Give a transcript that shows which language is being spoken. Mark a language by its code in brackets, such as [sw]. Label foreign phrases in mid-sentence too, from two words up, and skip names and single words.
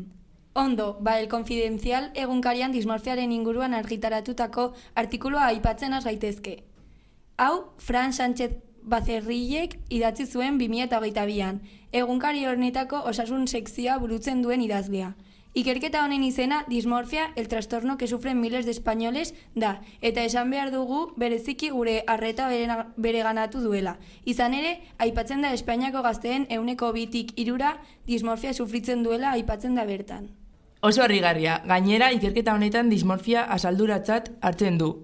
[eu] Ondo, El Confidencial egunkarian dismorfiaren inguruan argitaratutako artikulua aipatzen has gaitezke. Hau, Fran Sánchez Bazerrilek idatzi zuen 2022an, egunkari honetako osasun sekzioa burutzen duen idazlea. Ikerketa honen izena dismorfia, [es] el trastorno que sufren miles de españoles [eu] da, eta esan behar dugu bereziki gure arreta bereganatu duela. Izan ere, aipatzen da Espainiako gazteen 2/3 dismorfia sufritzen duela aipatzen da bertan. Oso harrigarria, gainera ikerketa honetan dismorfia asalduratzat hartzen du.